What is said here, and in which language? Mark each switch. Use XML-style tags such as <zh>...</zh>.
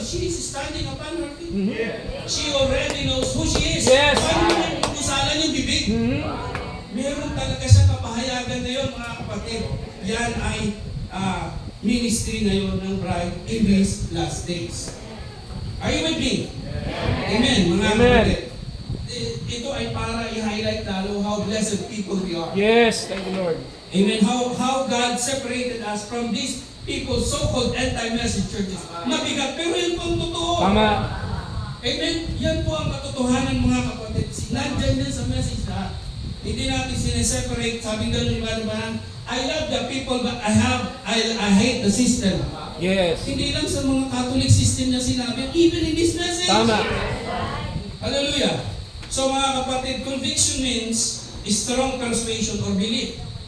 <en>She is standing upon her feet. She already knows who she is. Yes.</en> <tl>Paano naman yung kusalan yung bibig? Meron talaga siyang kapahayagan ngayon, mga kapatid. Yan ay</tl> <en>ministry ngayon ng bride in these last days. Are you with me?</en> <tl>Amen, mga kapatid. Ito ay para i-highlight lalo</tl> <en>how blessed people we are. Yes. Thank you, Lord. Amen. How God separated us from these people, so-called anti-message churches.</en> <tl>Mabigat, pero yun po ang totoo. Tama.</tl> <en>Amen.</en> <tl>Yan po ang katotohanan, mga kapatid. Nandyan din sa message na hindi natin sineseparate. Sabi ganun yung ba,</tl> <en>I love the people but I hate the system. Yes.</en> <tl>Hindi lang sa mga Catholic system na sinabi,</tl> <en>even in this message.</en> <tl>Tama.</tl> <en>Hallelujah. So mga kapatid, conviction means strong persuasion or belief.</en>